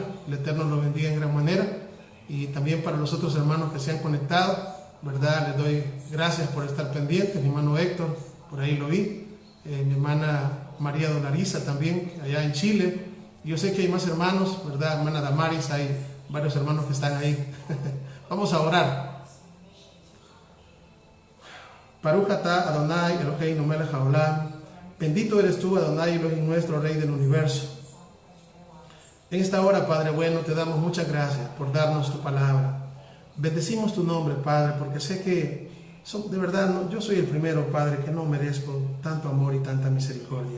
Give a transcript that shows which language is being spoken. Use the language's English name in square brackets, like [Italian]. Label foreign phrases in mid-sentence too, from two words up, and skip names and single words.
[Spanish] El Eterno lo bendiga en gran manera. Y también para los otros hermanos que se han conectado, ¿verdad? Les doy gracias por estar pendientes. Mi hermano Héctor, por ahí lo vi. Mi hermana María Dolariza también, allá en Chile. Yo sé que hay más hermanos, ¿verdad? Hermana Damaris, hay varios hermanos que están ahí. Vamos a orar. [Hebrew] ברוך אתה אדני אלהינו מלך העולם. [Spanish] Bendito eres tú, Adonai Elohim nuestro, Rey del universo. En esta hora, Padre bueno, te damos muchas gracias por darnos tu palabra. Bendecimos tu nombre, Padre, porque sé que de verdad yo soy el primero, Padre, que no merezco tanto amor y tanta misericordia.